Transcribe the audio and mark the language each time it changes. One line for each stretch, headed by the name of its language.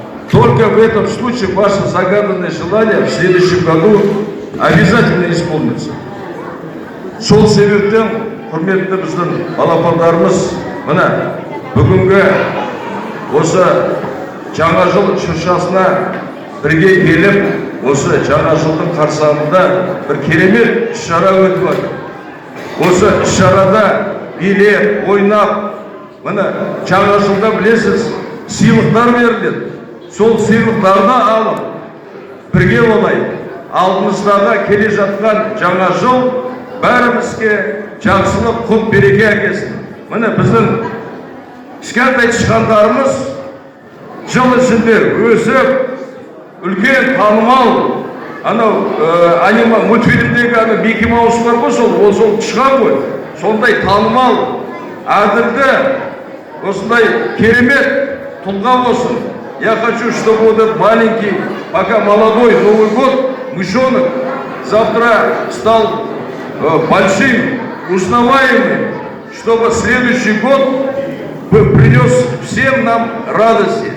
Russian: Только в этом случае ваше загаданное желание в следующем году обязательно исполнится.
Kazakh: Сол себептен, құрметті біздің балапандарымыз, мына бүгінгі осы жаңа жыл шыршасына бірге келіп, осы жаңа жылдың қарсаңында бір керемет іс-шара өтіп жатыр. Осы іс-шарада билеп, ойнап, мына жаңа жылда білесіз, сыйлықтар беріледі. Сол сыйлықтарды алып, бірге болайық. Алдымыздағы келе жатқан жаңа жыл бәрімізге жақсылық, құт береке әкелсін. Міне біздің кішкентай тышқандарымыз жыл ішінде өсіп, үлкен танымал, анау мультфильмдегі Микки Маус бар ғой, сол тышқан ғой. Сондай танымал, әділді, осындай керемет тұлға болсын.
Russian: Я хочу, чтобы вот этот маленький, пока молодой Новый год, мышонок, завтра стал большим, узнаваемым, чтобы следующий год принес всем нам радости.